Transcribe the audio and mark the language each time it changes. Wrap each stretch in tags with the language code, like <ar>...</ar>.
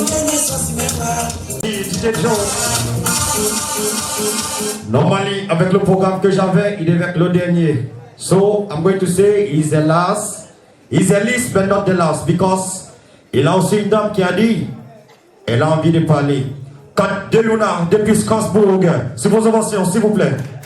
<en>DJ Joe. Normally,</en> <fr>avec le programme que j'avais, il est avec le dernier.</fr> <en>So, I'm going to say he's the last. He's the least but not the last. Because</en> <fr>il a aussi une dame qui a dit, elle a envie de parler. Kat de Luna, depuis Strasbourg. Sur vos ovations, s'il vous plaît.</fr>